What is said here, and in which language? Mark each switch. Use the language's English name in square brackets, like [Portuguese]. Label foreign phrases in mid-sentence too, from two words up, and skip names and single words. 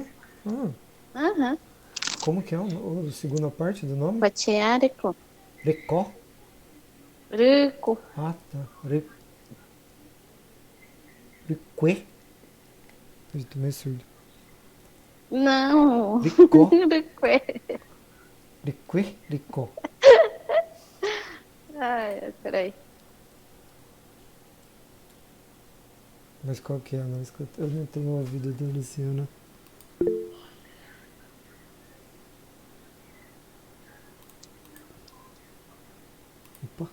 [Portuguese] Aham. Como que é a segunda parte do nome? Quatiárico. Recó? Rico. Ah, tá. Requê? Eu tô meio surdo. Não. Ricó? Riquê. Requê? Ricó. Ai, peraí. Mas qual que é? Eu não tenho ouvido da Luciana. Opa.